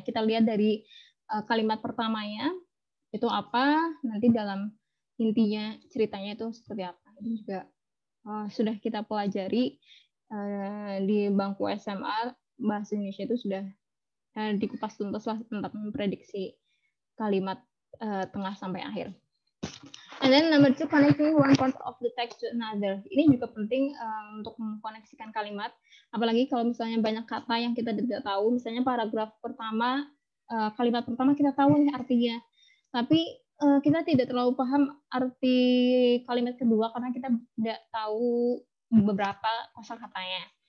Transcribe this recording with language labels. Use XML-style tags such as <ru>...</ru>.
<id>Kita lihat dari kalimat pertamanya itu apa, nanti dalam intinya ceritanya itu seperti apa. Itu juga sudah kita pelajari di bangku SMA, bahasa Indonesia itu sudah dikupas tuntas lah tentang memprediksi kalimat tengah sampai akhir.</id> <en>And then number 2, connecting one part of the text to another.</en> <id>Ini juga penting untuk mengkoneksikan kalimat, apalagi kalau misalnya banyak kata yang kita tidak tahu. Misalnya paragraf pertama, kalimat pertama kita tahu nih artinya, tapi kita tidak terlalu paham arti kalimat kedua karena kita tidak tahu beberapa kosakatanya.</id>